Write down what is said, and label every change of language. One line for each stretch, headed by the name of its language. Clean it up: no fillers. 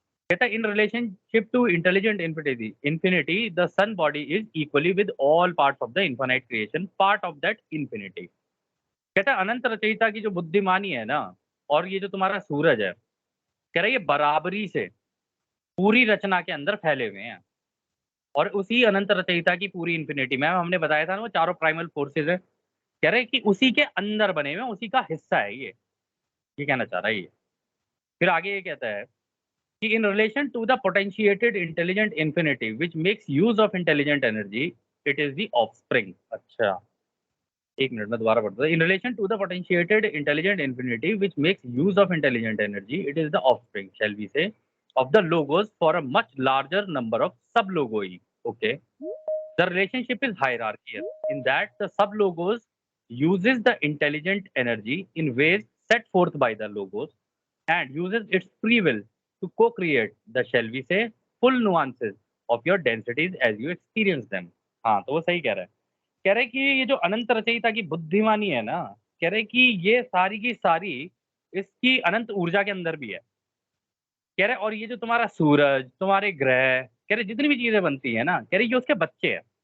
Hindi: कहता है
English: In relationship to intelligent infinity the sun body is equally with all parts of the infinite creation part of that infinity।
Hindi: कहता है अनंत रचयिता की जो बुद्धिमानी है ना, और ये जो तुम्हारा सूरज है, कह रहा है ये बराबरी से पूरी रचना के अंदर फैले हुए हैं, और उसी अनंत रचयिता की पूरी इन्फिनिटी में हमने बताया था ना, वो चारों प्राइमल फोर्सेज है, कह रहे हैं कि उसी के अंदर बने हुए हैं, उसी का हिस्सा है ये कहना चाह रहा है ये। फिर आगे ये कहता है कि
English: in relation to the potentiated intelligent infinity which makes use of intelligent energy, it is the offspring।
Hindi: अच्छा, एक मिनट में दोबारा पढ़ता हूँ।
English: In relation to the potentiated intelligent infinity which makes use of intelligent energy, it is the offspring, shall we say, of the logos for a much larger number of sub-logoi। Okay, the relationship is hierarchical in that the sub-logos uses the intelligent energy in ways set forth by the logos and uses its free will to co-create the, shall we say, full nuances of your densities as you experience them।
Hindi: हाँ तो वो सही कह रहा है। कह रहे कि ये जो अनंत रचयिता की बुद्धिमानी है ना, कह रहे कि ये सारी की सारी इसकी अनंत ऊर्जा के अंदर भी है। कह रहे और ये जो तुम्हारा सूरज, तुम्हारे ग्रह, कह रहे जितनी भी चीजें बनती है ना, कह रहे ये उसके बच्चे हैं।